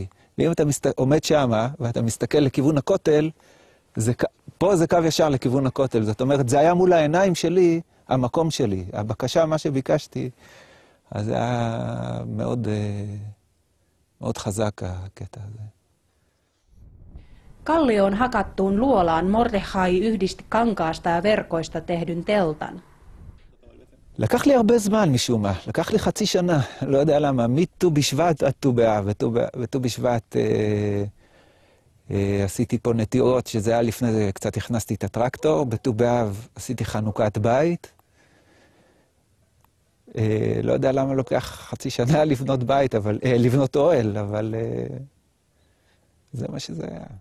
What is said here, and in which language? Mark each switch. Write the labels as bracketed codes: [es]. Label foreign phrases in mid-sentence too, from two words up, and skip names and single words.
[he] ואם אתה עומד שם, ואתה מסתכל לכיוון הכותל, פה זה קו ישר לכיוון הכותל. זאת אומרת, זה היה מול העיניים שלי, המקום שלי. הבקשה, מה שביקשתי, אז זה היה מאוד, מאוד חזק הקטע הזה. [fi] Kallioon hakattuun luolaan Mordechai yhdisti kankaasta ja verkoista tehdyn teltan. [he] לקח לי הרבה זמן משום מה, לקח לי חצי שנה, לא יודע למה, מט"ו בשבט עד ט"ו באב, וט"ו בשבט עשיתי פה נטיעות, שזה היה לפני זה, קצת הכנסתי את הטרקטור, בט"ו באב עשיתי חנוכת בית, לא יודע למה לוקח חצי שנה לבנות בית, לבנות אוהל, אבל זה מה שזה היה.